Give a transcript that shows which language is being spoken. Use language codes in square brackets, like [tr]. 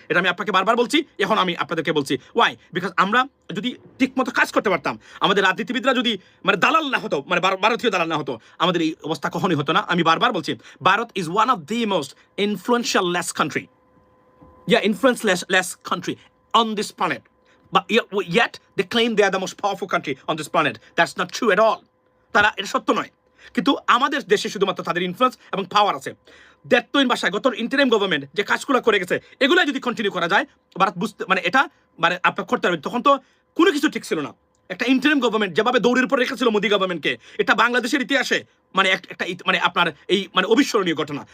[bn] এটা আমি আপনাকে বারবার বলছি, এখন আমি আপনাদেরকে বলছি। [en] Why? Because [bn] আমরা যদি ঠিক মতো কাজ করতে পারতাম, আমাদের রাজনীতিবিদরা যদি মানে দালাল না হতো, মানে ভারতীয় দালাল না হতো, আমাদের এই অবস্থা কখনই হতো না। আমি বারবার বলছি, [en] Bharat is one of the most influential less country, influence-less country on this planet. But yet they claim they are the most powerful country on this planet. That's not true at all. [bn] তারা এটা সত্য নয়, কিন্তু আমাদের দেশে শুধুমাত্র তাদের influence এবং পাওয়ার আছে। দেড়তইন ভাষায় গত ইন্টারিম গভর্নমেন্ট যে কাজগুলো করে গেছে, এগুলো যদি কন্টিনিউ করা যায়, ভারত বুঝতে মানে এটা মানে আপনার করতে পারবেন। তখন তো কোনো কিছু ঠিক ছিল না। একটা ইন্টারিম গভর্নমেন্ট যেভাবে দৌড়ের উপর রেখেছিল মোদী গভর্নমেন্টকে, এটা বাংলাদেশের ইতিহাসে মানে একটা মানে আপনার এই মানে অবিস্মরণীয় ঘটনা।